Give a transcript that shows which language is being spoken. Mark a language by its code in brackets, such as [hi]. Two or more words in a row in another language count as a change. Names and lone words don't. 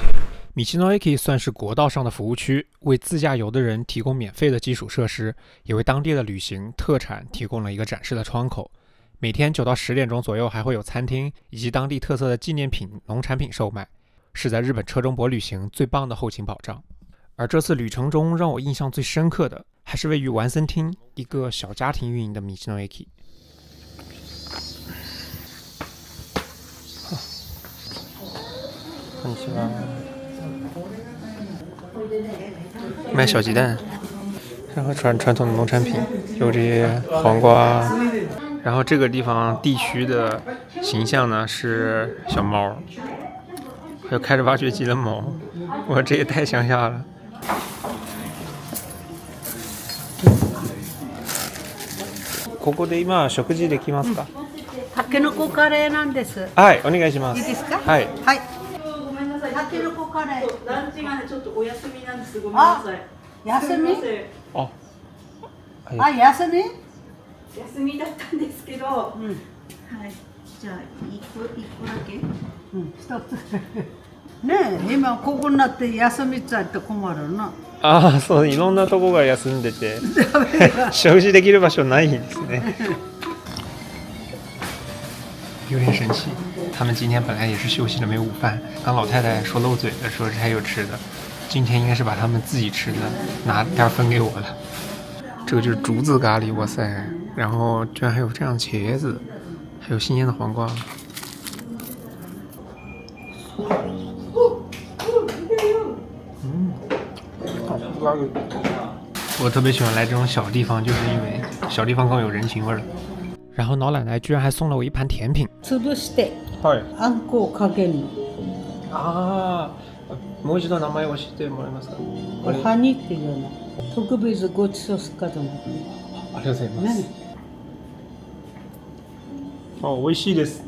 [zh] 道の駅算是国道上的服务区，为自驾游的人提供免费的基础设施，也为当地的旅行特产提供了一个展示的窗口。每天9到10点钟左右还会有餐厅以及当地特色的纪念品、农产品售卖，是在日本车中泊旅行最棒的后勤保障。而这次旅程中让我印象最深刻的，还是位于丸森町一个小家庭运营的道の駅。 [ja] こんにちは。 [zh] 卖小鸡蛋，然后传统的农产品，有这些黄瓜。然后这个地方地区的形象呢是小猫，还有开着挖掘机的猫，哇，这也太乡下了。 [ja] ここで今食事できますか？タケノコカレーなんです。はい、お願いします。いいですか？はい。はい。ごめんなさい。タケノコカレー。ランチがねちょっとお休みなんです。ごめんなさい。休み？あ、はい、あ、休み？休みだったんですけど、はい。じゃあ一個だけ？一つ。ねえ、今ここになって休みっちゃって困るな。そう、いろんなとこが休んでて食事できる場所ないんですね。 [zh] 有点神奇，他们今天本来也是休息了没午饭，刚老太太说漏嘴的说这还有吃的，今天应该是把他们自己吃的拿点分给我了。这个就是竹子咖喱，哇塞！然后居然还有这样茄子，还有新鲜的黄瓜。我特别喜欢来这种小地方，就是因为小地方更有人情味儿。然后老奶奶居然还送了我一盘甜品。 [ja] 潰してはい。あんこをかけるの。ああ、もう一度名前を教えてもらえますか。おはにっていうの。特別ごちそうすかと思う。ありがとうございます。あ、美味しいです。